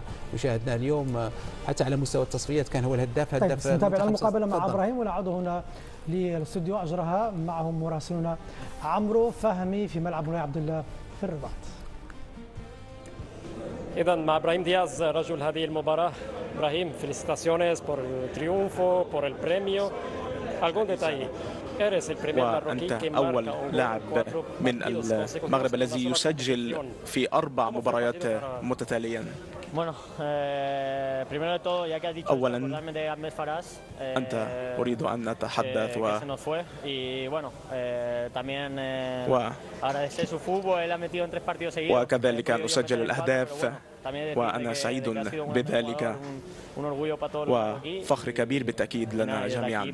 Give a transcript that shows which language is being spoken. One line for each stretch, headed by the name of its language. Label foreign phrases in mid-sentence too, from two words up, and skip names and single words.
Arabic: وشاهدناه اليوم حتى على مستوى التصفيات كان هو الهداف. نتابع المقابله مع ابراهيم ونعود هنا للاستوديو، اجرها معهم مراسلنا عمرو فهمي في ملعب مولاي عبد الله في الرباط. إذا مع إبراهيم دياز رجل هذه المباراة. إبراهيم,
Spanish: felicitaciones por el triunfo, por el premio. Algún detalle.
Arabic: وأنت أول لاعب من المغرب الذي يسجل في 4 مباريات متتاليا. أولا أنت أريد أن نتحدث وكذلك أن أسجل الأهداف وأنا سعيد بذلك وفخر كبير بالتأكيد لنا جميعا.